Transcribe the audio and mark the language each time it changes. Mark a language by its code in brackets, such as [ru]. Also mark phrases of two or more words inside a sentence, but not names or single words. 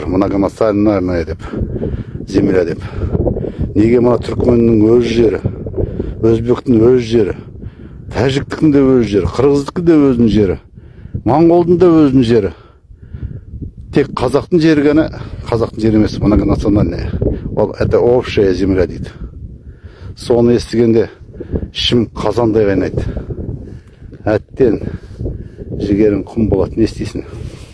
[kk] Многонациональная деп, земля деп. Неге мына түркменнің өз жері, өзбектің өз жері, тәжіктіктің де өз жері, қырғыздың де өзінің жері, моңғолдың да өзінің жері. Тек қазақтың жері ғана, қазақтың жері емес, многонациональная. Ол [ru] это общая земля [kk] дейді. Соны естігенде ішім қазандай қайнайды. Әттен жігерің құм болады, не істейсің?